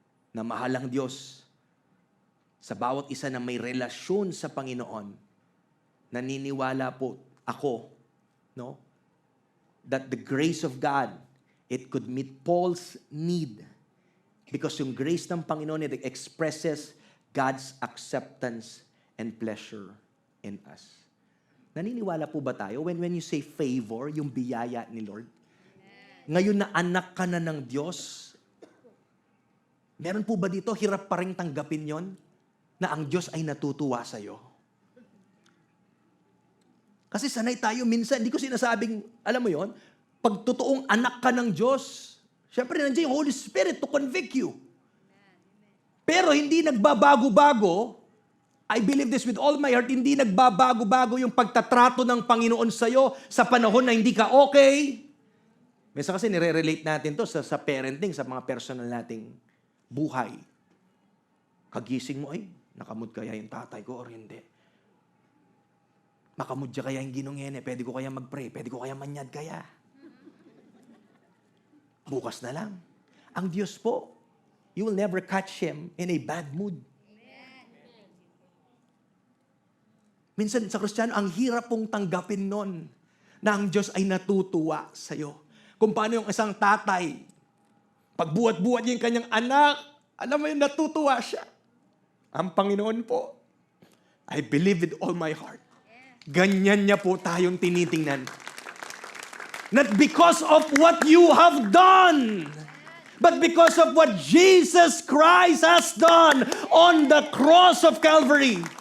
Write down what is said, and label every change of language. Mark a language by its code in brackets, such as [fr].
[tl] Na mahalang Diyos, sa bawat isa na may relasyon sa Panginoon, naniniwala po ako, no? [en] That the grace of God, it could meet Paul's need. Because [tl] yung grace ng Panginoon, [en] it expresses God's acceptance and pleasure in us. [tl] Naniniwala po ba tayo? [en] When you say favor, [tl] yung biyaya ni Lord, ngayon na anak ka na ng Diyos, meron po ba dito, hirap pa rin tanggapin yon na ang Diyos ay natutuwa sa'yo? Kasi sanay tayo minsan, hindi ko sinasabing, alam mo yon, pag totoong anak ka ng Diyos, syempre nandiyan yung Holy Spirit [en] to convict you. [tl] Pero hindi nagbabago-bago, [en] I believe this with all my heart, [tl] hindi nagbabago-bago yung pagtatrato ng Panginoon sa'yo sa panahon na hindi ka okay. Minsan kasi nire-relate natin to sa parenting, sa mga personal nating buhay. Kagising mo, ay, nakamod kaya yung tatay ko or hindi? Makamudya kaya yung ginong pwede ko kaya mag-pray, pwede ko kaya manyad kaya? Bukas na lang. Ang Diyos po, [en] you will never catch Him in a bad mood. [tl] Minsan sa Kristiyano, ang hirap pong tanggapin nun na ang Diyos ay natutuwa sa'yo. Kung paano yung isang tatay, pagbuhat-buhat niya yung kanyang anak, alam mo yun, natutuwa siya. Ang Panginoon po, [en] I believe with all my heart. [tl] Ganyan niya po tayong tinitingnan. [en] Not because of what you have done, but because of what Jesus Christ has done on the cross of Calvary.